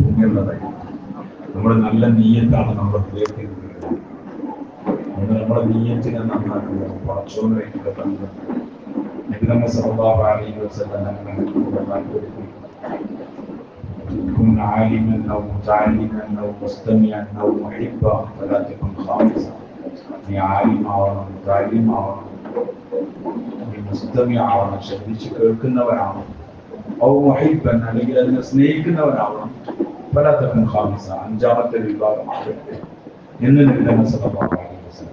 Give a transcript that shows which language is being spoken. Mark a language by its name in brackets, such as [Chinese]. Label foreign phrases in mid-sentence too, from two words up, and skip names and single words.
[Malayalam] പുണ്യമുള്ളതായി. നമ്മുടെ നല്ല നീയത്താണ് നമ്മുടെ ഹൃദയത്തിൽ. നമ്മുടെ നീയത്തിനെ നന്നാക്കുക. പടച്ചോനായിട്ടുള്ള ബന്ധം [Arabic] നബി മുഹമ്മദ് صلى الله عليه وسلم كن عالما او متعلما او مستمعا او محبا فلا تكن خامسا. [Malayalam] നീ ആലിമാവണം, മുതഅല്ലിമാവണം, നീ മുസ്തമിആവണം, ശ്രദ്ധിച്ച് കേൾക്കുന്നവനാവണം, [Arabic] أو محبا [Malayalam] അല്ലെങ്കിൽ അതിനെ സ്നേഹിക്കുന്നവനാവണം, [Arabic] فلا تكن خامسا [Malayalam] അഞ്ചാമത്തെ വിഭാഗമാകരുത് എന്ന് നബി മുഹമ്മദ് [Arabic] صلى الله عليه وسلم.